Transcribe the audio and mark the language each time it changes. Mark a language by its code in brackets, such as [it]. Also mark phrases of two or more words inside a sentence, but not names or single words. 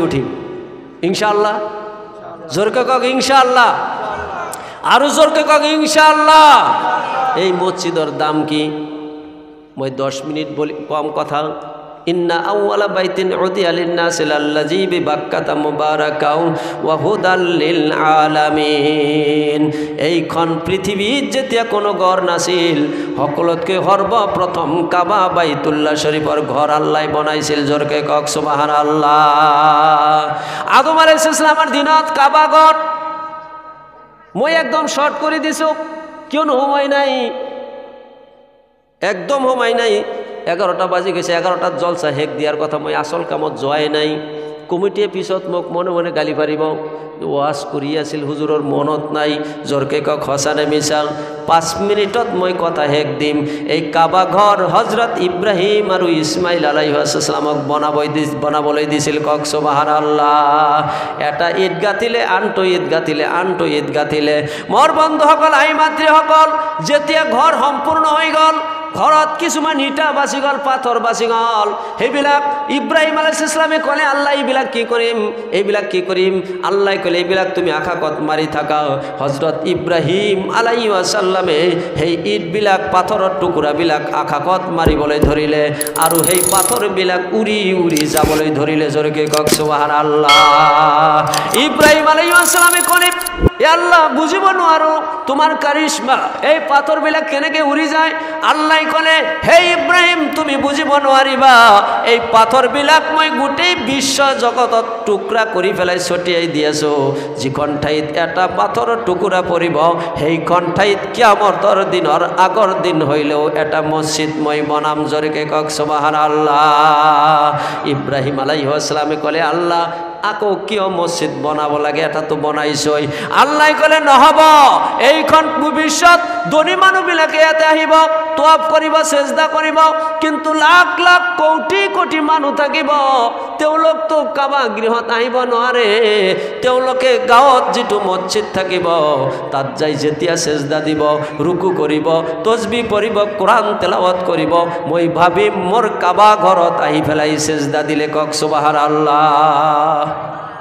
[as] উঠিম ইনশাআল্লাহ জোৰকে কওক ইনশাআল্লাহ আৰু জোৰকে কওক ইনশাআল্লাহ এই মসজিদের দাম কি মই 10 মিনিট বলি কম কথা [ar] إن أول بيت وضع للناس للذي ببكة مباركا وهدى للعالمين [as] এইখন পৃথিবীত যেতিয়া কোনো ঘর নাছিল সকলতকৈ সর্বপ্রথম কাবা বাইতুল্লাহ শরীফৰ ঘর আল্লাহ বনাইছিল জোৰকে কওক সুবহানাল্লাহ আদম [ar] عليه السلام [as] দিনত কাবা ঘর মই একদম শর্ট করে দিছো কিয়নো সময় নাই একদম সময় নাই 11টা বাজি গেছে 11টাত জলসা হেক দিয়ার কথা মই আসল কামত যোৱাই নাই কমিটিয়ে পিছত মোক মনে মনে গালি পারিব ওয়াজ কৰি আছিল হুজুৰৰ মনত নাই জোৰকে কওক সঁচানে মিছা 5 মিনিটত মই কথা হেক দিম এই কাবা ঘৰ হযরত ইব্রাহিম আৰু ইসমাইল [ar] عليه السلام [as] বনাবলৈ দিছিল কওক সুবহানাল্লাহ এটা ঈদ গাতিলে আনটো ঈদ গাতিলে আনটো ঈদ গাতিলে মোৰ বন্ধুসকল আই মাতৃসকল যেতিয়া ঘৰ সম্পূৰ্ণ হৈ গল ঘৰত কিছুমান ইটা বাছি গল পাথৰ বাছি গল সেইবিলাক ইব্রাহিম [ar] عليه السلام [as] কলে আল্লাহ এইবিলাক কি কৰিম আল্লাহ কলে এইবিলাক তুমি আকাশত মাৰি থাকা হযরত ইব্রাহিম [ar] عليه السلام [as] সেই ইটবিলাক পাথৰৰ টুকুৰাবিলাক আকাশত মাৰিবলৈ ধৰিলে আৰু সেই পাথৰবিলাক উৰি উৰি যাবলৈ ধৰিলে জোৰকে কওক সুবহানাল্লাহ ইব্রাহিম [ar] عليه السلام [as] কলে এ আল্লাহ বুঝিব নোৱাৰো তোমাৰ কাৰিশমা এই পাথৰবিলাক কেনেকৈ উৰি যায় আল্লাহ কলে হে ইব্রাহিম তুমি বুঝিব নোৱাৰিবা এই পাথৰবিলাক মই গোটেই বিশ্ব জগতত টুকুৰা কৰি ফেলাই ছটিয়াই দি আছো যিখন ঠাইত এটা পাথৰৰ টুকুৰা পৰিব সেইখন ঠাইত কিয়ামতৰ দিনৰ আগৰ দিন হইলেও এটা মসজিদ মই বনাম জোৰকে কওক সুবহানাল্লাহ ইব্রাহিম [ar] عليه السلام [as] কলে আল্লাহ আকৌ কিয় মসজিদ বনাব লাগে এটা তো বনাইছই আল্লাহ কলে নহব এইখন ভবিষ্যত ধনী মানুহবিলাকে ইয়াতে আহিব তওয়াফ কৰিব সেজদা কৰিব কিন্তু লাখ লাখ কোটি কোটি মানুহ থাকিব তেওঁলোক তো কাবা গৃহত আহিব নোৱাৰে তেওঁলোকে গাঁৱত যেটো মসজিদ থাকিব তাত যাই যেতিয়া সেজদা দিব রুকু কৰিব তসবিহ পঢ়িব কোরআন তেলাওয়াত কৰিব মই ভাবিম মোর কাবা ঘৰত আহি ফেলাই সেজদা দিলে কওক সুবহানাল্লাহ